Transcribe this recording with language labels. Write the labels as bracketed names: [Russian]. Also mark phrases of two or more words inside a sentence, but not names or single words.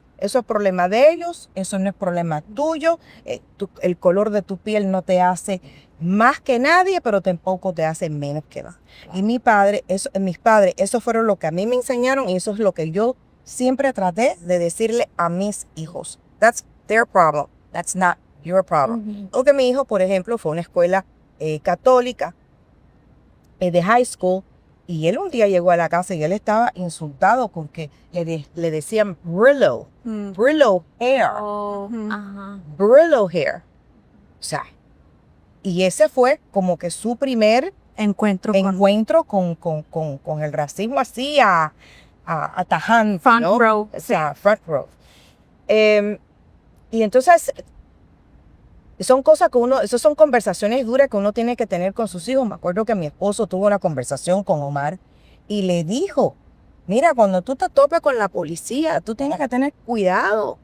[Spanish] Eso es problema de ellos, eso no es problema tuyo. El color de tu piel no te hace más que nadie, pero tampoco te hace menos que nadie. Y mis padres, eso fueron lo que a mí me enseñaron, y eso es lo que yo siempre traté de decirle a mis hijos. [English] That's their problem. That's not your problem. [Spanish] Aunque mi hijo, por ejemplo, fue a una escuela católica, de [English] high school, [Spanish] y él un día llegó a la casa y él estaba insultado porque le decían [English] Brillo hair, [Spanish] Ajá. [English] Brillo hair. [Spanish] O sea, y ese fue como que su primer Encuentro con el racismo así atajante, [English] Front [Spanish] ¿no? [English] row. [Spanish] O sea, [English] front row. [Spanish] Y entonces son cosas que esas son conversaciones duras que uno tiene que tener con sus hijos. Me acuerdo que mi esposo tuvo una conversación con Omar y le dijo, mira, cuando tú te topes con la policía, tú tienes que tener cuidado.